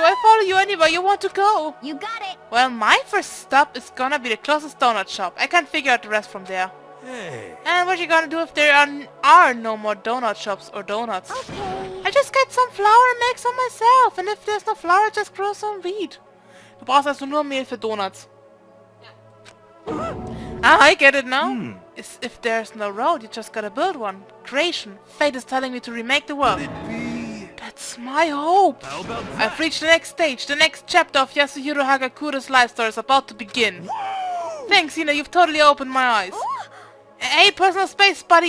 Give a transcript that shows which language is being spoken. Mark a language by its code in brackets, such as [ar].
[en] I follow you anywhere you want to go. You got it. Well, my first stop is gonna be the closest donut shop. I can figure out the rest from there. Hey. And what you gonna do if there are no more donut shops or donuts? Okay. I just get some flour and make some myself. And if there's no flour, I just grow some wheat. [de] Du brauchst also nur Mehl für Donuts. [en] Ah, I get it now. If there's no road, you just gotta build one. Creation. Fate is telling me to remake the world. That's my hope. How about that? I've reached the next stage. The next chapter of Yasuhiro Hagakure's life story is about to begin. Thanks, Hina. You've totally opened my eyes. Hey, personal space, buddy.